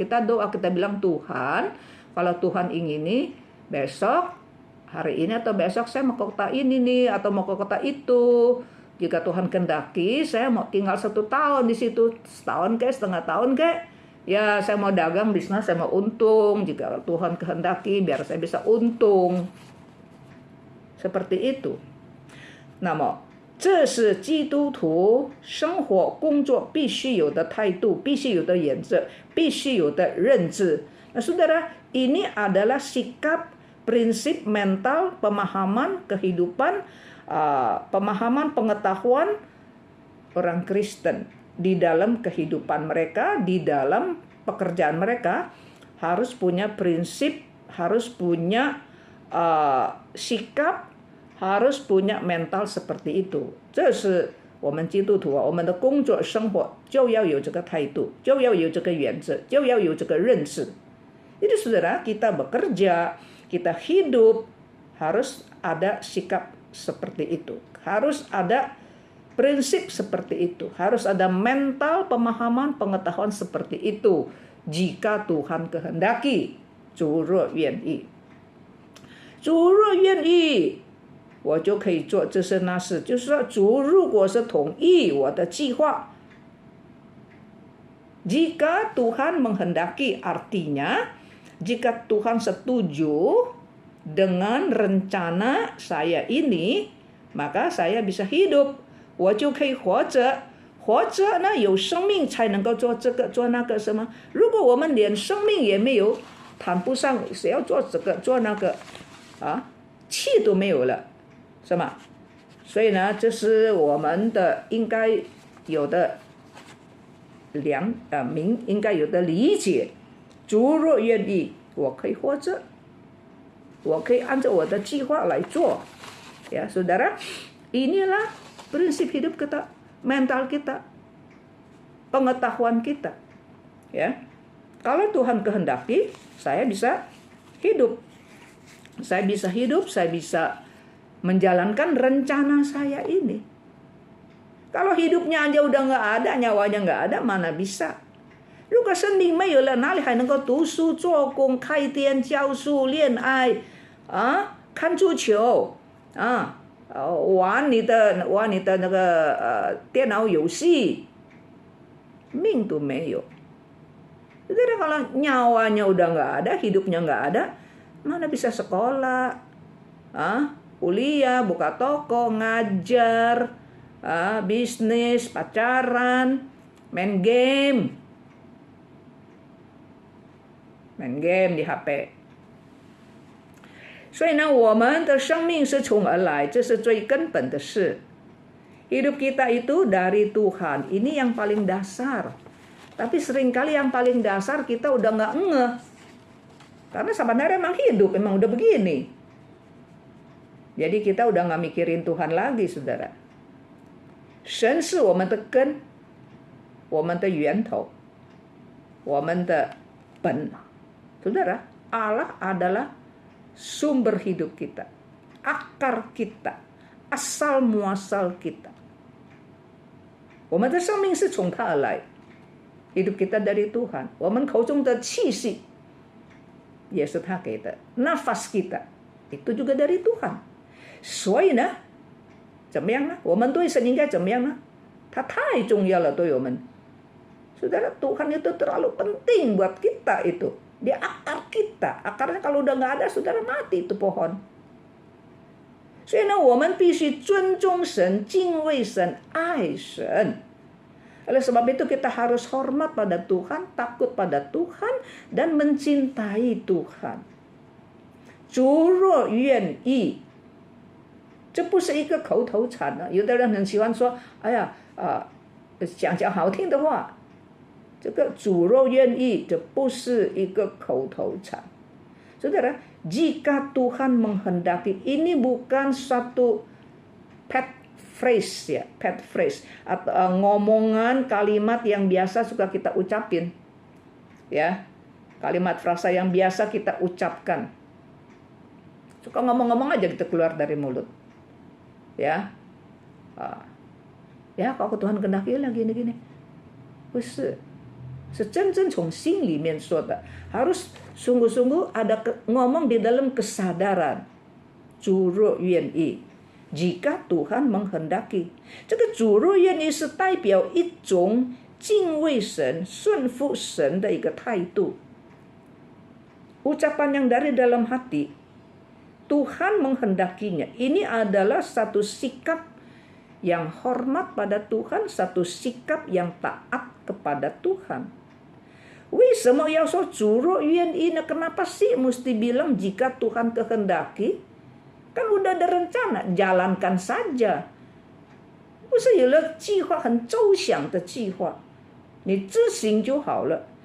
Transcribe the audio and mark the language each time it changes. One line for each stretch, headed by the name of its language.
Indonesian: Kita doa, kita bilang Tuhan, kalau Tuhan ingini besok, hari ini atau besok saya mau ke kota ini nih, atau mau ke kota itu. Jika Tuhan kehendaki, saya mau tinggal 1 tahun di situ, setahun ke, setengah tahun ke. Ya saya mau dagang, bisnis, saya mau untung. Jika Tuhan kehendaki, biar saya bisa untung. Seperti itu.
Chinese: 那么这是基督徒生活工作必须有的态度，必须有的原则，必须有的认知.
Indonesian: Nah saudara, ini adalah sikap, prinsip, mental, pemahaman, kehidupan, pemahaman, pengetahuan orang Kristen di dalam kehidupan mereka, di dalam pekerjaan mereka. Harus punya prinsip, harus punya sikap, harus punya mental seperti itu.
Chinese: 这是我们基督徒我们的工作生活就要有这个态度，就要有这个原则，就要有这个认识。
Indonesian: Jadi saudara, kita bekerja, kita hidup, harus ada sikap seperti itu. Harus ada prinsip seperti itu. Harus ada mental, pemahaman, pengetahuan seperti itu. Jika Tuhan kehendaki,
Chinese: 主若愿意，主若愿意，我就可以做这事那事。就是说，主如果是同意我的计划，
Indonesian: jika Tuhan menghendaki, artinya jika Tuhan setuju dengan rencana saya ini, maka saya bisa hidup.
Chinese: 我就可以活着，活着呢有生命才能够做这个做那个什么。如果我们连生命也没有，谈不上谁要做这个做那个啊，气都没有了，是吗？所以呢，这是我们的应该有的应该有的理解。主若愿意，我可以活着，我可以按照我的计划来做。
Indonesian: Ya, saudara, inilah prinsip hidup kita, mental kita, pengetahuan kita. Ya, kalau Tuhan kehendaki, saya bisa hidup. Saya bisa hidup, saya bisa menjalankan rencana saya ini. Kalau hidupnya aja udah nggak ada, nyawanya nggak ada, mana bisa?
Chinese: 如果生命没有了，哪里还能够读书、做工、开店、教书、恋爱啊、看足球啊、玩你的那个电脑游戏，命都没有。
Indonesian: Jadi kalau nyawanya udah nggak ada, hidupnya nggak ada, mana bisa sekolah, kuliah, buka toko, ngajar, bisnis, pacaran, main game di HP。
Chinese: 所以呢，我们的生命是从而来，这是最根本的事。
Indonesian: Hidup kita itu dari Tuhan, ini yang paling dasar. Tapi seringkali yang paling dasar kita udah nggak ngeh. Karena sebenarnya emang hidup, emang udah begini. Jadi kita udah nggak mikirin Tuhan lagi, saudara.
Chinese: 神是我们的根，我们的源头，我们的本。
Indonesian: Saudara, Allah adalah sumber hidup kita, akar kita, asal muasal kita.
Chinese: 我们的生命是从他而来，
Indonesian: hidup kita dari Tuhan.
Chinese: 我们口中的气息也是他给的。
Indonesian: nafas kita itu juga dari Tuhan。
Chinese: 所以呢，怎么样呢？我们对神应该怎么样呢？它太重要了对我们。
Indonesian: Saudara, Tuhan itu terlalu penting buat kita itu. Dia akar kita. Akarnya kalau udah nggak ada, saudara mati itu pohon.
Chinese: 所以呢，我们必须尊重神、敬畏神、爱神。
Indonesian: Oleh sebab itu kita harus hormat pada Tuhan, takut pada Tuhan, dan mencintai Tuhan.
Chinese: 主若愿意，这不是一个口头禅啊。有的人很喜欢说，哎呀，讲好听的话。这个主若愿意，这不是一个口头禅。
Indonesian: Saudara, jika Tuhan menghendaki, ini bukan satu pet phrase ya, pet phrase atau ngomongan kalimat yang biasa suka kita ucapin. Ya. Kalimat frasa yang biasa kita ucapkan. Suka ngomong-ngomong aja kita keluar dari mulut. Ya. Ya, kalau Tuhan kehendaki lah gini-gini.
Chinese: 不是。是真正从心里面说的，
Indonesian: harus sungguh-sungguh ada ngomong di dalam kesadaran.
Chinese: 主若愿意，
Indonesian: jika Tuhan menghendaki，
Chinese: 这个主若愿意是代表一种敬畏神、顺服神的一个态度。
Indonesian: Ucapan yang dari dalam hati, Tuhan menghendakinya. Ini adalah satu sikap yang hormat pada Tuhan, satu sikap yang taat kepada Tuhan.
Chinese: 为什么要说主若愿意呢？
Indonesian: Kenapa sih mesti bilang jika Tuhan kehendaki? Kan udah ada rencana, jalankan saja.
Chinese: 不是有了计划，很周详的计划，你执行就好了。